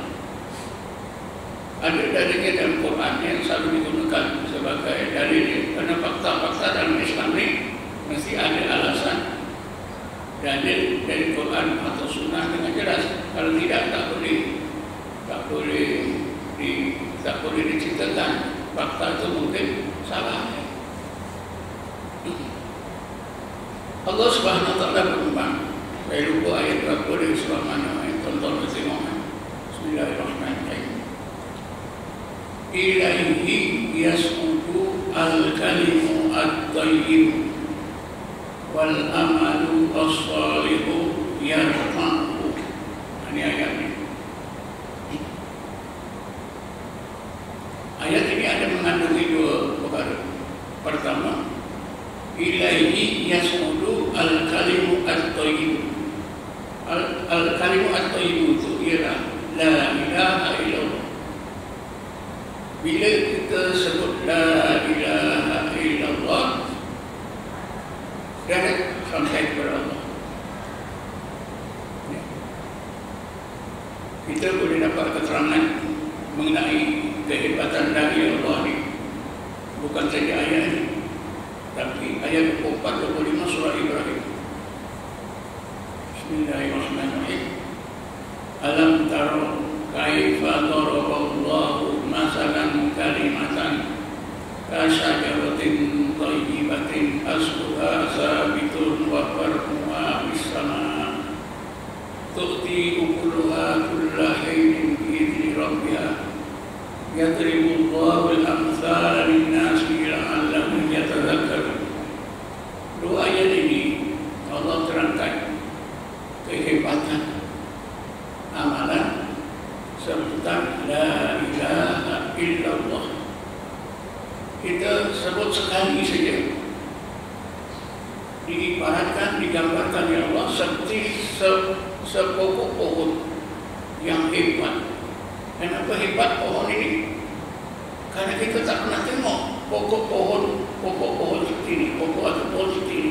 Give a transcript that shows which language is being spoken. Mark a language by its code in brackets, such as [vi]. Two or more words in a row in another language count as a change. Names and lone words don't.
[ms] Ada dalilnya dalam Quran yang selalu digunakan sebagai dalil, karena fakta-fakta dalam Islam ini mesti ada alasan dalil dari Quran atau Sunnah dengan jelas. Kalau tidak, tak boleh diceritakan. Fakta itu mungkin salah. Allah [ar] سبحانه وتعالى [ms] berfirman, saya lupa ayat berapa dari surah mana, tonton tengok. [ar] بسم الله الرحمن الرحيم. إليه يصعد الكلم الطيب والعمل الصالح يرفعه. [ms] Ini ayatnya. Ayat ini ada mengandungi dua perkara. Pertama, [ar] إليه يصعد الكلم الطيب. الكلم الطيب [ms] itu ialah [ar] لا إله إلا الله. [ms] Bila kita sebut [ar] لا إله إلا الله, [ms] direct sampai kepada Allah. Kita boleh dapat keterangan mengenai kehebatan [ar] لا إله إلا الله [ms] ini bukan saja ayat ini, tapi ayat 45 surah Ibrahim. [ar] بسم الله الرحمن الرحيم. ألم تر كيف ضرب الله مثلا كلمة كشجرة طيبة أصلها ثابت وفرعها في السماء تؤتي أكلها كل حين بإذن ربها يضرب الله الأمثال للناس لعلهم يتذكرون. [ms] Dua ayat ini Allah terangkan kehebatan amalan sebutan [ar] لا إله إلا الله. [ms] Kita sebut sekali saja, diibaratkan, digambarkan ya Allah seperti sepokok pohon yang hebat. Kenapa hebat pohon ini? Karena kita tak pernah tengok pokok pohon seperti ini, pokok atau pohon seperti ini.